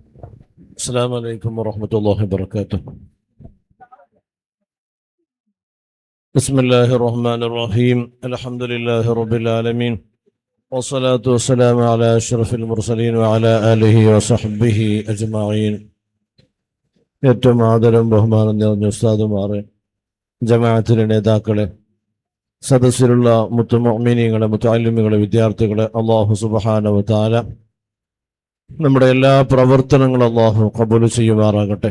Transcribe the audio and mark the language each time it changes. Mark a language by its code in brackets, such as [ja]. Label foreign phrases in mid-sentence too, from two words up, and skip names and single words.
[ar] السلام عليكم ورحمة الله وبركاته. بسم الله الرحمن الرحيم الحمد لله رب العالمين والصلاة والسلام على أشرف المرسلين وعلى آله وصحبه أجمعين. [ml] ഏറ്റവും ആദരം ബഹുമാനം നിറഞ്ഞ ഉസ്താദുമാരെ, ജമാഅത്തിലെ നേതാക്കളെ, സദസ്സിലുള്ള മുത്തുമുഅ്മിനീങ്ങളെ, മുത്തഅല്ലിമുകളെ, വിദ്യാർത്ഥികളെ, അല്ലാഹു [ar] سبحانه وتعالى [ml] നമ്മുടെ എല്ലാ പ്രവർത്തനങ്ങളും അല്ലാഹു ഖബൂൽ ചെയ്യുമാറാകട്ടെ.